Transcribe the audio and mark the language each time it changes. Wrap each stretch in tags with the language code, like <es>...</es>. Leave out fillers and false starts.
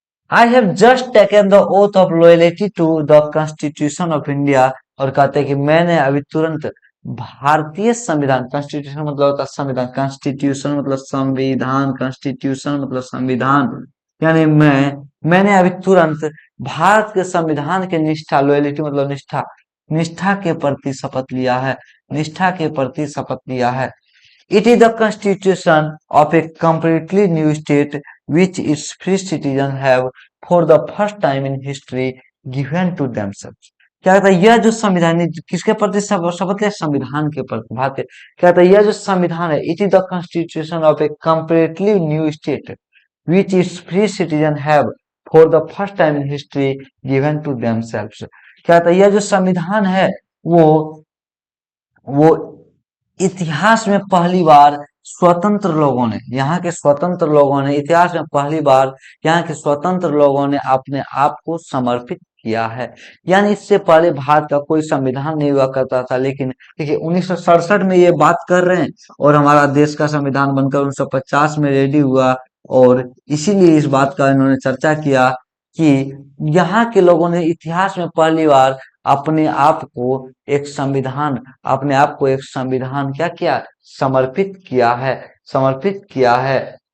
<en>I have just taken the oath of loyalty to the constitution of India,</en> <hi>और कहते हैं कि मैंने अभी तुरंत भारतीय संविधान, कॉन्स्टिट्यूशन मतलब होता है संविधान, कॉन्स्टिट्यूशन मतलब संविधान, कॉन्स्टिट्यूशन मतलब संविधान, यानी मैंने अभी तुरंत भारत के संविधान के निष्ठा, लॉयल्टी मतलब निष्ठा, निष्ठा के प्रति शपथ लिया है, निष्ठा के प्रति शपथ लिया है।</hi> <en>It is the constitution of a completely new state which its free citizens have for the first time in history given to themselves.</en> <hi>क्या कहता है, यह जो संविधान है, किसके प्रति शपथ लिया? संविधान के प्रति, भारत के। क्या कहता है, यह जो संविधान है,</hi> <en>It is the constitution of a completely new state which its free citizens have for the first time in history given to themselves.</en> <hi>क्या कहता है, यह जो संविधान है वो वो इतिहास में पहली बार स्वतंत्र लोगों ने, यहाँ के स्वतंत्र लोगों ने, इतिहास में पहली बार यहाँ के स्वतंत्र लोगों ने अपने आप को समर्पित किया है। यानी इससे पहले भारत का कोई संविधान नहीं हुआ करता था, लेकिन देखिए 1967 में ये बात कर रहे हैं, और हमारा देश का संविधान बनकर 1950 में रेडी हुआ, और इसीलिए इस बात का इन्होंने चर्चा किया कि यहाँ के लोगों ने इतिहास में पहली बार अपने आप को एक संविधान, अपने आप को एक संविधान क्या किया, समर्पित किया है, समर्पित किया है।</hi>